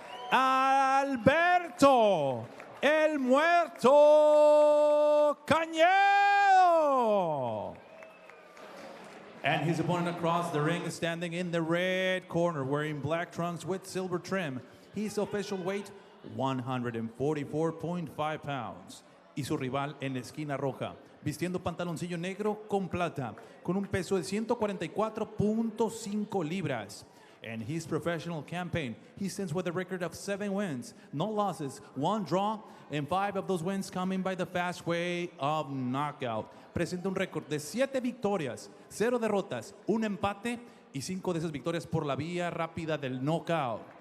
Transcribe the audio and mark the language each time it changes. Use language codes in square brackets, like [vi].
[en] Alberto El Muerto Cañedo. And his opponent across the ring is standing in the red corner, wearing black trunks with silver trim. His official weight, 144.5 pounds. [es] Y su rival en la esquina roja, vistiendo pantaloncillo negro con plata, con un peso de 144.5 libras. [en] And his professional campaign, he stands with a record of 7 wins, no losses, 1 draw, and 5 of those wins coming by the fast way of knockout. [es] Presenta un récord de 7 victorias, 0 derrotas, 1 empate y 5 de esas victorias por la vía rápida del knockout.